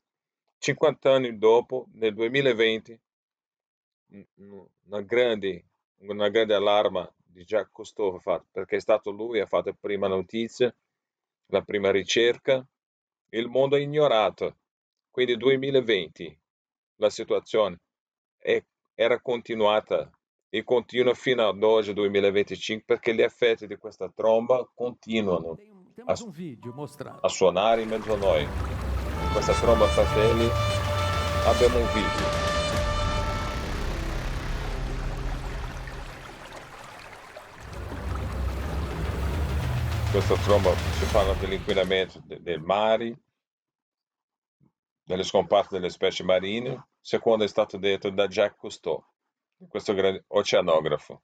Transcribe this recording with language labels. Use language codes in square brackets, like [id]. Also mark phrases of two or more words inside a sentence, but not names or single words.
[it] 50 anni dopo, nel 2020, una grande allarma di Jacques Cousteau perché è stato lui a fare la prima notizia, la prima ricerca. Il mondo ha ignorato. Quindi 2020 la situazione era continuata e continua fino ad oggi 2025 perché gli effetti di questa tromba continuano [pt] Temos vídeo mostrando. [it] a suonare in mezzo a noi. Questa tromba, fratelli, abbiamo un video. Questa tromba ci parla dell'inquinamento dei mari, delle scomparse delle specie marine, secondo è stato detto da Jacques Cousteau, questo grande oceanografo.